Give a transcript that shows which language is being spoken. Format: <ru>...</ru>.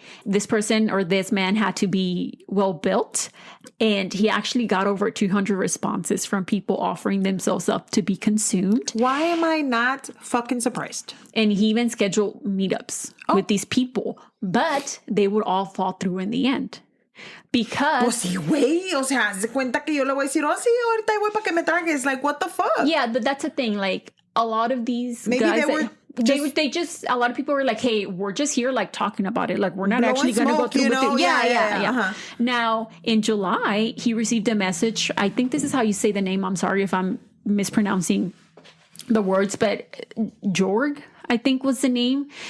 <en>This person or this man had to be well built. And he actually got over 200 responses from people offering themselves up to be consumed. Why am I not fucking surprised? And he even scheduled meetups with these people, but they would all fall through in the end. Because...</en> <es>Pues sí, güey. O sea, se cuenta que yo le voy a decir, oh, sí, ahorita voy para que me tragues.</es> <en>Like, what the fuck? Yeah, but that's the thing. Like, a lot of these Maybe guys... they just a lot of people were like, hey, we're just here like talking about it. Like, we're not actually going to go through with it. Yeah. Uh-huh. Now, in July, he received a message. I think this is how you say the name. I'm sorry if I'm mispronouncing the words, but Jorg, I think was the name.</en>